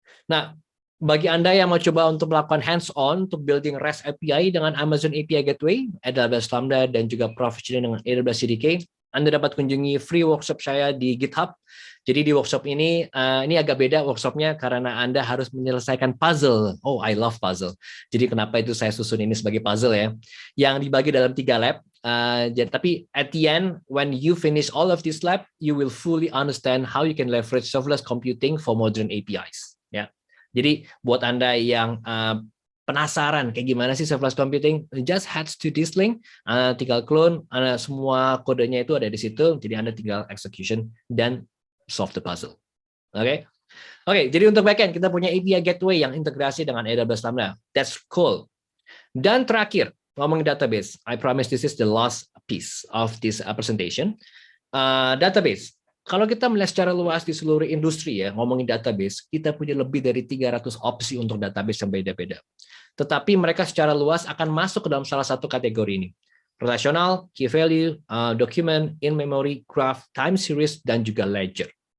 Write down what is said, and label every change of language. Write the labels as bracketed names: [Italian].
[Indonesian] Nah, bagi Anda yang mau coba untuk melakukan hands-on untuk building REST API dengan Amazon API Gateway, AWS Lambda, dan juga provisioning dengan AWS CDK, Anda dapat kunjungi free workshop saya di GitHub. Jadi di workshop ini agak beda workshopnya karena Anda harus menyelesaikan puzzle. [English] Oh, I love puzzle. [Indonesian] Jadi kenapa itu saya susun ini sebagai puzzle ya? Yang dibagi dalam 3 lab. Tapi [English] at the end, when you finish all of this lab, you will fully understand how you can leverage serverless computing for modern APIs. [Indonesian] Ya. Jadi buat Anda yang penasaran kayak gimana sih serverless computing, [English] just head to this link, [Indonesian] tinggal clone, semua kodenya itu ada di situ, jadi Anda tinggal execution dan [English] solve the puzzle. [Indonesian] Oke, jadi untuk backend kita punya API Gateway yang integrasi dengan AWS Lambda. [English] That's cool. [Indonesian] Dan terakhir, ngomongin database. [English] I promise this is the last piece of this presentation. [Indonesian] Database. Kalau kita melihat secara luas di seluruh industri ya, ngomongin database, kita punya lebih dari 300 opsi untuk database yang beda-beda. Tetapi mereka secara luas akan masuk ke dalam salah satu kategori ini. Relational, key value, document, in-memory, graph, time series, dan juga ledger.